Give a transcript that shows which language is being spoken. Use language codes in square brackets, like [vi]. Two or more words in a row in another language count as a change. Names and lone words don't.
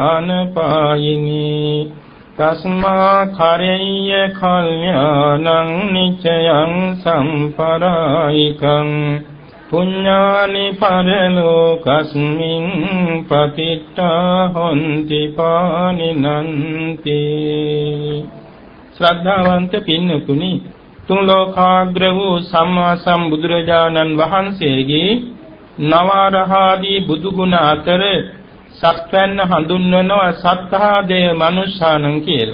[pi] අනපායිනී තස්මා කරෙය්‍ය කල්යාණං නිච්ඡයං සම්පරායිකං පුඤ්ඤානි පරලෝකස්මින් පතිට්ඨා හොන්ති පානිනන්ති [si] ශ්‍රද්ධාවන්ත පින්නතුනි තුන් ලෝකාග්‍ර වූ සම්මා සම්බුදුරජාණන් වහන්සේගේ නවරහාදී බුදු ගුණ අතර සත්වයන් හඳුන්වනවා [pi] සත්තා දේව මනුෂ්‍යානං [si] කියලා.